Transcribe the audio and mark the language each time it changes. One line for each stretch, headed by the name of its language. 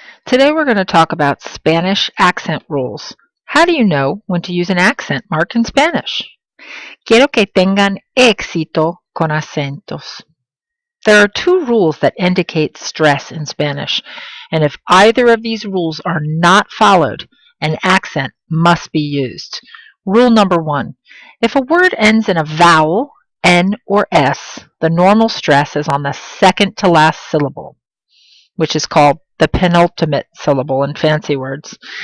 English: Today we're going to talk about Spanish accent rules. How do you know when to use an accent mark in Spanish?
Spanish: Quiero que tengan éxito con acentos.
English: There are two rules that indicate stress in Spanish, and if either of these rules are not followed, an accent must be used. Rule number one, if a word ends in a vowel, N or S, the normal stress is on the second to last syllable, which is called the penultimate syllable in fancy words.